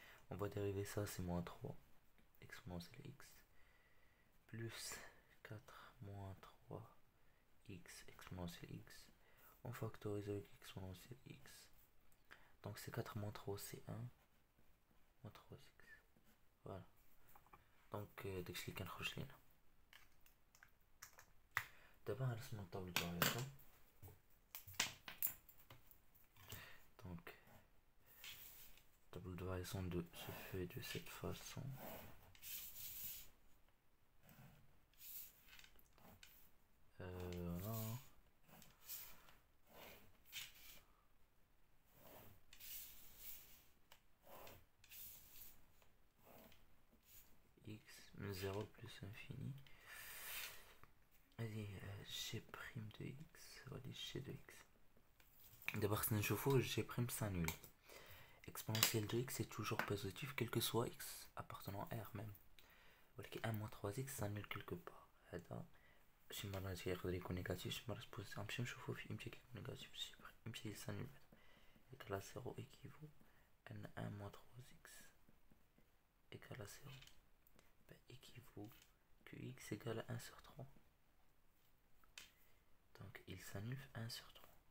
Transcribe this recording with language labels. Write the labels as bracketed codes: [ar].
[fr] On va dériver ça, c'est moins 3 exponentielle x plus 4 moins 3x exponentielle x. On factorise avec exponentielle x. Donc c'est 4 moins 3 c'est 1 moins 3x. Voilà. [ar] Donc داكشي اللي كنخرج لينا. دابا غنرسمو [fr] الطابلو دو فارياسيون. Donc tableau de variation se fait de cette façon. Voilà. X 0 plus infini. Allez, g' de x. Allez, g de x. D'abord, c'est un chauffe-eau, g' s'annule. Exponentielle de x est toujours positif, quel que soit x appartenant à r même. Voilà, 1 moins 3x s'annule quelque part. [ar] شي مرات يقدر يكون نيجاتيف، شي مرات بوزيتيف. غنمشيو نشوفو فين يمشي كيكون نيجاتيف، يمشي يسانيول. [fr] égal à 0 équivaut à 1 moins 3x égal à 0. Ben, équivaut que x égale à 1 sur 3. Donc il s'annule 1 sur 3.